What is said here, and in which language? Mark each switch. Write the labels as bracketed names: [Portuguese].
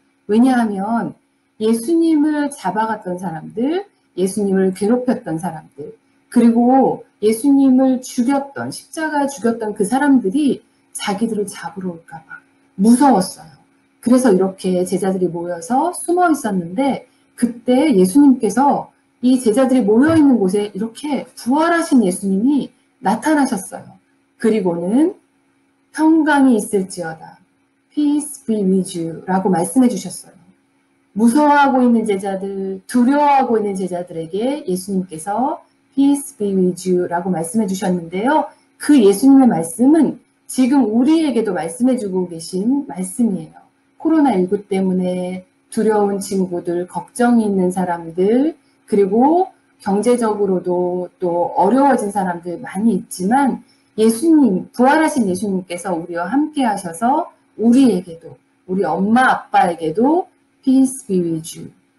[Korean] 왜냐하면 예수님을 잡아갔던 사람들, 예수님을 괴롭혔던 사람들, 그리고 예수님을 죽였던, 십자가에 죽였던 그 사람들이 자기들을 잡으러 올까 봐 무서웠어요. 그래서 이렇게 제자들이 모여서 숨어 있었는데 그때 예수님께서 이 제자들이 모여 있는 곳에 이렇게 부활하신 예수님이 나타나셨어요. 그리고는 평강이 있을지어다. [English] Peace be with you [Korean] 라고 말씀해 주셨어요. 무서워하고 있는 제자들, 두려워하고 있는 제자들에게 예수님께서 [English] Peace be with you [Korean] 라고 말씀해 주셨는데요. 그 예수님의 말씀은 지금 우리에게도 말씀해 주고 계신 말씀이에요. 코로나19 때문에 두려운 친구들, 걱정이 있는 사람들, 그리고 경제적으로도 또 어려워진 사람들 많이 있지만 예수님, 부활하신 예수님께서 우리와 함께 하셔서 우리에게도, 우리 엄마 아빠에게도 [English] Peace be with you.